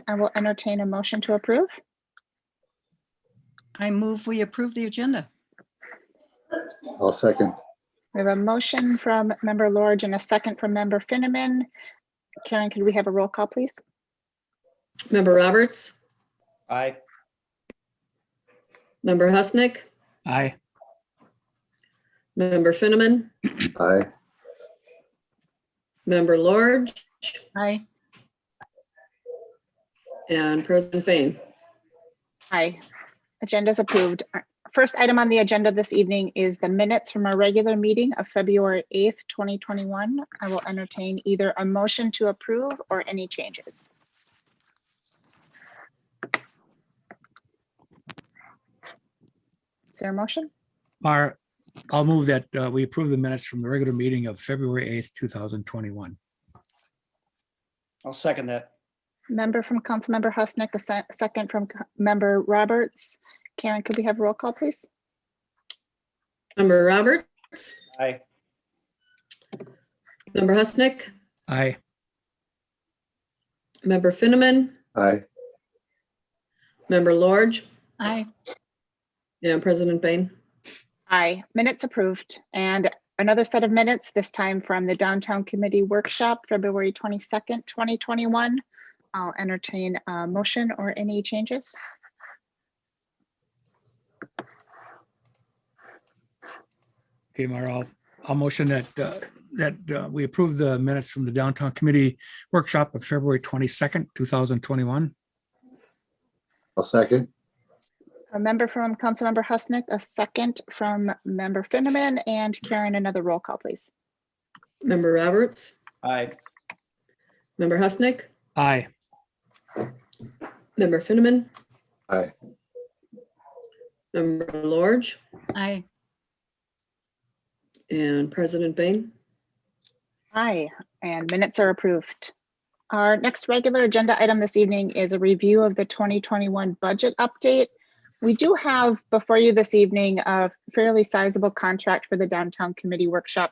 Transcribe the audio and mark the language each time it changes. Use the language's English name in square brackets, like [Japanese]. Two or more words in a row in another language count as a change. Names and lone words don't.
[English] I will entertain a motion to approve. I move we approve the agenda. I'll second. We have a motion from Member Lorge and a second from Member Finneman. Karen, could we have a roll call, please? Member Roberts. Aye. Member Husnick. Aye. Member Finneman. Aye. Member Lorge. Aye. And President Bain. Aye. Agenda is approved. Our first item on the agenda this evening is the minutes from our regular meeting of February 8th, 2021. I will entertain either a motion to approve or any changes. Is there a motion? I'll move that we approve the minutes from the regular meeting of February 8th, 2021. I'll second that. Member from Councilmember Husnick, a second from Member Roberts. Karen, could we have a roll call, please? Member Roberts. Aye. Member Husnick. Aye. Member Finneman. Aye. Member Lorge. Aye. And President Bain. Aye, minutes approved. And another set of minutes, this time from the Downtown Committee Workshop, February 22nd, 2021. I'll entertain a motion or any changes. Okay, Mara, I'll motion that we approve the minutes from the Downtown Committee Workshop of February 22nd, 2021. I'll second. A member from Councilmember Husnick, a second from Member Finneman, and Karen, another roll call, please. Member Roberts. Aye. Member Husnick. Aye. Member Finneman. Aye. Member Lorge. Aye. and President Bain. Aye, and minutes are approved. Our next regular agenda item this evening is a review of the 2021 budget update. We do have before you this evening a fairly sizable contract for the downtown committee workshop.